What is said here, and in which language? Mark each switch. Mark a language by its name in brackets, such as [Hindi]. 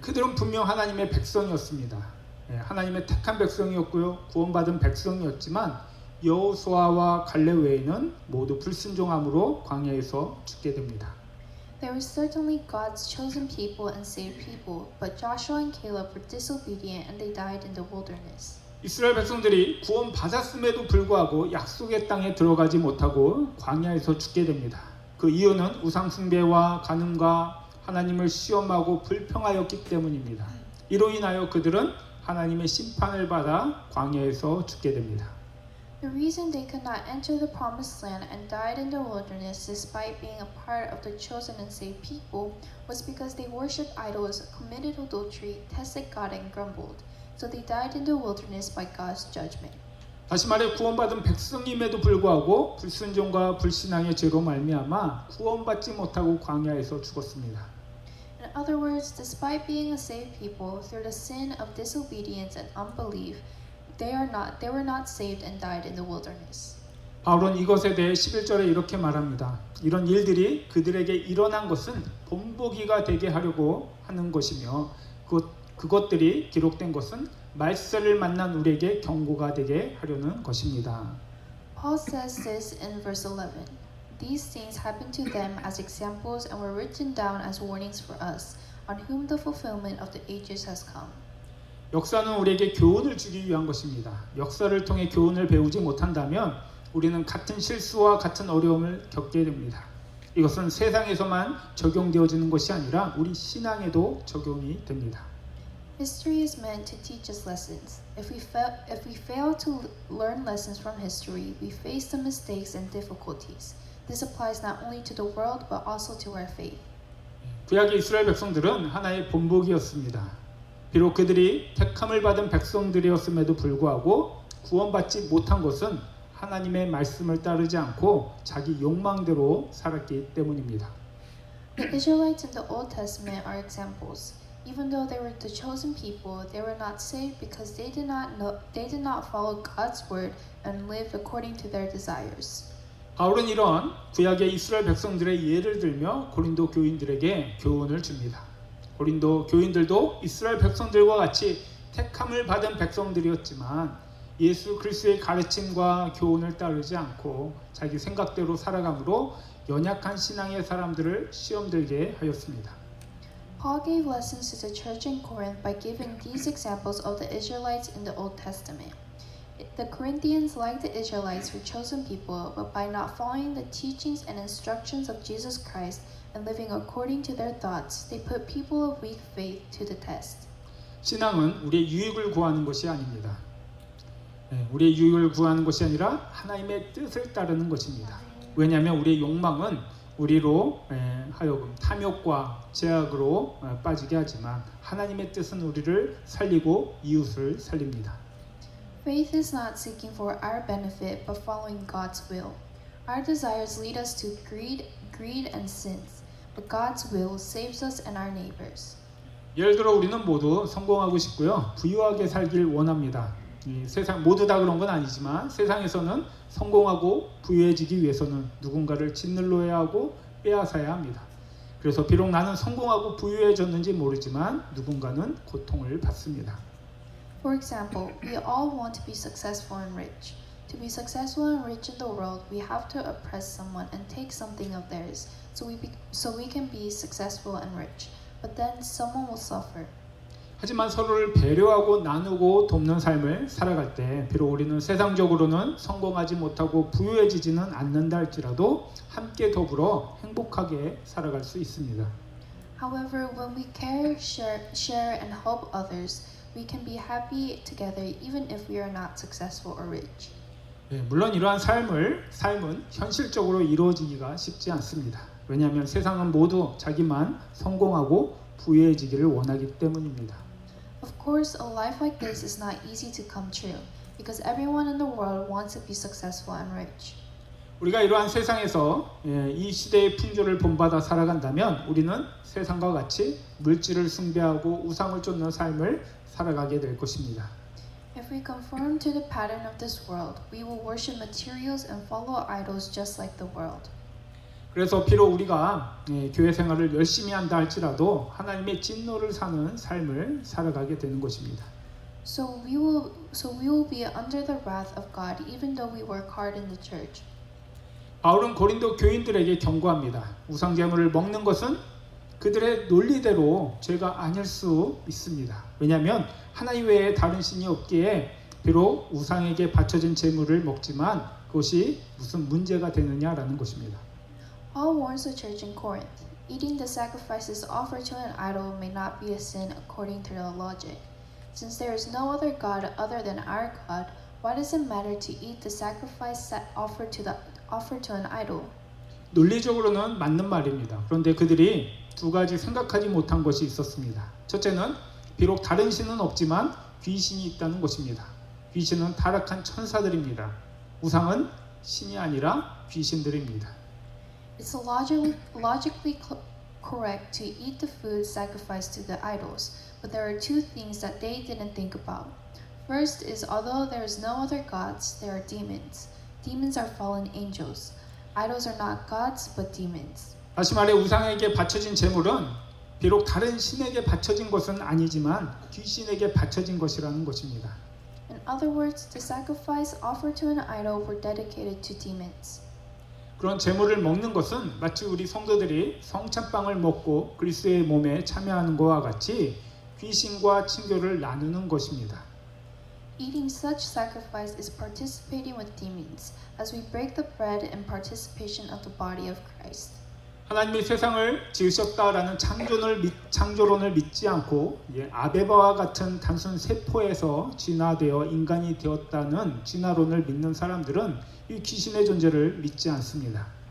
[Korean] 그들은 분명 하나님의 백성이었습니다. 하나님의 택한 백성이었고요, 구원받은 백성이었지만 여호수아와 갈렙 외에는 모두 불순종함으로 광야에서 죽게 됩니다. [English] They were certainly God's chosen people and saved people, but Joshua and Caleb were disobedient and they died in the wilderness. [Korean] 이스라엘 백성들이 구원받았음에도 불구하고 약속의 땅에 들어가지 못하고 광야에서 죽게 됩니다. 그 이유는 우상 숭배와 간음과 하나님을 시험하고 불평하였기 때문입니다. 이로 인하여 그들은 하나님의 심판을 받아 광야에서 죽게 됩니다. [English] The reason they could not enter the promised land and died in the wilderness despite being a part of the chosen and saved people was because they worshipped idols, committed adultery, tested God and grumbled. So they died in the wilderness by God's judgment. [Korean] 다시 말해 구원받은 백성임에도 불구하고 불순종과 불신앙의 죄로 말미암아 구원받지 못하고 광야에서 죽었습니다. [English] In other words, despite being a saved people, through the sin of disobedience and unbelief, they were not saved and died in the wilderness. [Korean] 바울은 이것에 대해 11절에 이렇게 말합니다. 이런 일들이 그들에게 일어난 것은 본보기가 되게 하려고 하는 것이며 그것들이 기록된 것은 말세를 만난 우리에게 경고가 되게 하려는 것입니다. [English] Paul says this in verse 11. These things happened to them as examples and were written down as warnings for us, on whom the fulfillment of the ages has come. [Korean] 역사는 우리에게 교훈을 주기 위한 것입니다. 역사를 통해 교훈을 배우지 못한다면 우리는 같은 실수와 같은 어려움을 겪게 됩니다. 이것은 세상에서만 적용되어지는 것이 아니라 우리 신앙에도 적용이 됩니다. [English] History is meant to teach us lessons. If we fail to learn lessons from history, we face the mistakes and difficulties. This applies not only to the world but also to our faith. [Korean] 구약의 이스라엘 백성들은 하나의 본보기였습니다. 비록 그들이 택함을 받은 백성들이었음에도 불구하고 구원받지 못한 것은 하나님의 말씀을 따르지 않고 자기 욕망대로 살았기 때문입니다. [English] The Israelites in the Old Testament are examples. Even though they were the chosen people, they were not saved because they did not follow God's word and lived according to their desires. [Korean] 바울은 이런 구약의 이스라엘 백성들의 예를 들며 고린도 교인들에게 교훈을 줍니다. 고린도 교인들도 이스라엘 백성들과 같이 택함을 받은 백성들이었지만 예수 그리스도의 가르침과 교훈을 따르지 않고 자기 생각대로 살아감으로 연약한 신앙의 사람들을 시험들게 하였습니다. [English] Paul gave lessons to the church in Corinth by giving these examples of the Israelites in the Old Testament. The Corinthians, like the Israelites, were chosen people, but by not following the teachings and instructions of Jesus Christ and living according to their thoughts, they put people of weak faith to the test. [Korean] 신앙은 우리의 유익을 구하는 것이 아닙니다. 우리의 유익을 구하는 것이 아니라 하나님의 뜻을 따르는 것입니다. 왜냐하면 우리의 욕망은 우리로 하여금 탐욕과 제약으로 빠지게 하지만 하나님의 뜻은 우리를 살리고 이웃을 살립니다. [English] Faith is not seeking for our benefit, but following God's will. Our desires lead us to greed and sins, but God's will saves us and our neighbors. [Korean] 예를 들어 우리는 모두 성공하고 싶고요, 부유하게 살길 원합니다. 이 세상 모두 다 그런 건 아니지만 세상에서는 성공하고 부유해지기 위해서는 누군가를 짓눌러야 하고 빼앗아야 합니다. 그래서 비록 나는 성공하고 부유해졌는지 모르지만 누군가는 고통을 받습니다. [English] For example, we all want to be successful and rich. To be successful and rich in the world, we have to oppress someone and take something of theirs, so we can be successful and rich. But then someone will suffer. [Korean] 하지만 서로를 배려하고 나누고 돕는 삶을 살아갈 때 비록 우리는 세상적으로는 성공하지 못하고 부유해지지는 않는다 할지라도 함께 더불어 행복하게 살아갈 수 있습니다. [English] However, when we care, share and help others, we can be happy together even if we are not successful or rich. [Korean] 물론 이러한 삶은 현실적으로 이루어지기가 쉽지 않습니다. 왜냐하면 세상은 모두 자기만 성공하고 부유해지기를 원하기 때문입니다. [English] Of course, a life like this is not easy to come true because everyone in the world wants to be successful and rich. [Korean] 우리가 이러한 세상에서 이 시대의 풍조를 본받아 살아간다면 우리는 세상과 같이 물질을 숭배하고 우상을 쫓는 삶을 살아가게 될 것입니다. [English] If we conform to the pattern of this world, we will worship materials and follow idols just like the world. [Korean] 그래서 비록 우리가 교회 생활을 열심히 한다 할지라도 하나님의 진노를 사는 삶을 살아가게 되는 것입니다. [English] So we will be under the wrath of God even though we work hard in the church. [Korean] 바울은 고린도 교인들에게 경고합니다. 우상 제물을 먹는 것은 그들의 논리대로 죄가 아닐 수 있습니다. 왜냐하면 하나님 외에 다른 신이 없기에 비록 우상에게 바쳐진 제물을 먹지만 그것이 무슨 문제가 되느냐라는 것입니다. [English] Paul warns the church in Corinth. Eating the sacrifices offered to an idol may not be a sin according to the logic. Since there is no other God other than our God, why does it matter to eat the sacrifice offered to an idol? [Korean] 논리적으로는 맞는 말입니다. 그런데 그들이 두 가지 생각하지 못한 것이 있었습니다. 첫째는 비록 다른 신은 없지만 귀신이 있다는 것입니다. 귀신은 타락한 천사들입니다. 우상은 신이 아니라 귀신들입니다. [English] It's logically correct to eat the food sacrificed to the idols, but there are two things that they didn't think about. First is although there is no other gods, there are demons. Demons are fallen angels. Idols are not gods, but demons. [Korean] 다시 말해 우상에게 바쳐진 제물은 비록 다른 신에게 바쳐진 것은 아니지만 귀신에게 바쳐진 것이라는 것입니다. [English] In other words, the sacrifice offered to an idol were dedicated to demons. [Korean] 그런 제물을 먹는 것은 마치 우리 성도들이 성찬빵을 먹고 그리스도의 몸에 참여하는 것과 같이 귀신과 친교를 나누는 것입니다. [English] Eating such sacrifice is participating with demons, as we break the bread in participation of the body of Christ. [Korean] 하나님이 세상을 지으셨다라는 창조론을 믿지 않고 아베바와 같은 단순 세포에서 진화되어 인간이 되었다는 진화론을 믿는 사람들은 이 귀신의 존재를 믿지 않습니다.